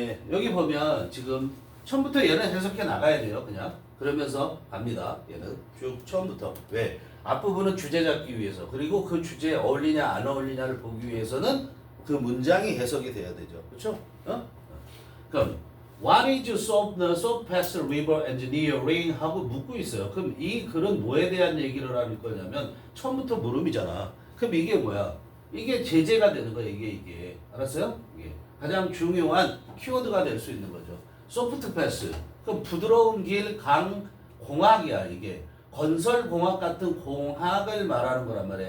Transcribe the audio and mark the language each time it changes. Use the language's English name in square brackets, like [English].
[Korean] 여기 보면 지금 처음부터 얘는 해석해 나가야 돼요. 그냥. 그러면서 갑니다. 얘는 쭉 처음부터. 왜? 앞부분은 주제 잡기 위해서. 그리고 그 주제에 어울리냐 안 어울리냐를 보기 위해서는 그 문장이 해석이 돼야 되죠. 그렇죠? 그럼 [English] What is soft pass river engineering? [Korean] 하고 묻고 있어요. 그럼 이 글은 뭐에 대한 얘기를 할 거냐면 처음부터 물음이잖아. 그럼 이게 뭐야? 이게 제재가 되는 거야. 이게. 알았어요? 이게 가장 중요한 키워드가 될 수 있는 거죠. 소프트 패스. 그럼 부드러운 길, 공학이야. 이게 건설공학 같은 공학을 말하는 거란 말이야.